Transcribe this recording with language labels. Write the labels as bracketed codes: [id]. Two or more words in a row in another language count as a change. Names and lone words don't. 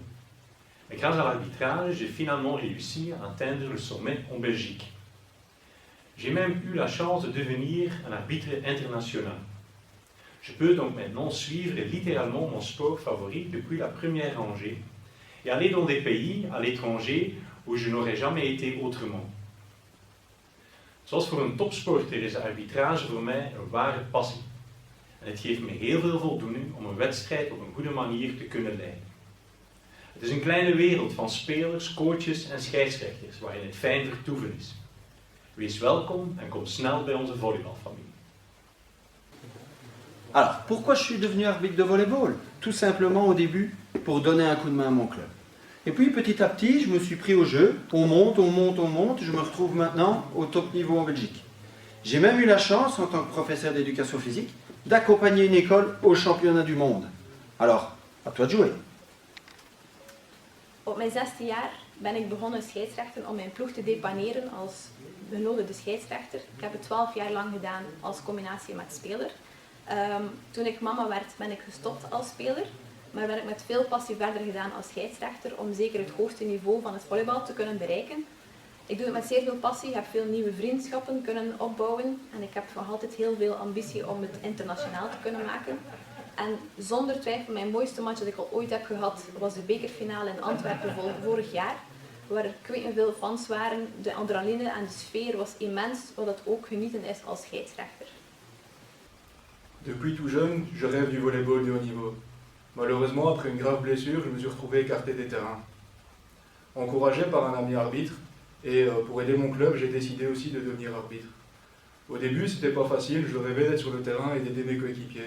[fr] Mais grâce à l'arbitrage, j'ai finalement réussi à atteindre le sommet en Belgique. J'ai même eu la chance de devenir un arbitre international. Je peux donc maintenant suivre littéralement mon sport favori depuis la première rangée et aller dans des pays à l'étranger où je n'aurais jamais été autrement. [nl] Zoals voor een topsporter is de arbitrage voor mij een ware passie. En het geeft me heel veel voldoening om een wedstrijd op een goede manier te kunnen leiden. Het is een kleine wereld van spelers, coaches en scheidsrechters waarin het fijn vertoeven is. Wees welkom en kom snel bij onze volleybalfamilie. [fr] Alors, pourquoi je suis devenu arbitre de volleyball? Tout simplement au début, pour donner un coup de main à mon club. Et puis petit à petit, je me suis pris au jeu, on monte, on monte, on monte, je me retrouve maintenant au top niveau en Belgique. J'ai même eu la chance, en tant que professeur d'éducation physique, d'accompagner une école au championnat du monde. Alors, à toi de jouer. [nl] Op mijn 6e jaar ben ik begonnen scheidsrechter om mijn ploeg te depaneren als benodigde scheidsrechter. Ik heb het 12 jaar lang gedaan als combinatie met speler. Toen ik mama werd, ben ik gestopt als speler, maar ben ik met veel passie verder gedaan als scheidsrechter om zeker het hoogste niveau van het volleybal te kunnen bereiken. Ik doe het met zeer veel passie, heb veel nieuwe vriendschappen kunnen opbouwen en ik heb nog altijd heel veel ambitie om het internationaal te kunnen maken. En zonder twijfel, mijn mooiste match dat ik al ooit heb gehad was de bekerfinale in Antwerpen vorig jaar, waar er ik weet niet veel fans waren. De adrenaline en de sfeer was immens, wat het ook genieten is als scheidsrechter. [fr] Depuis tout jeune, je rêve du volleyball de haut niveau. Malheureusement, après une grave blessure, je me suis retrouvé écarté des terrains. Encouragé par un ami arbitre, et pour aider mon club, j'ai décidé aussi de devenir arbitre. Au début, c'était pas facile, je rêvais d'être sur le terrain et d'aider mes coéquipiers.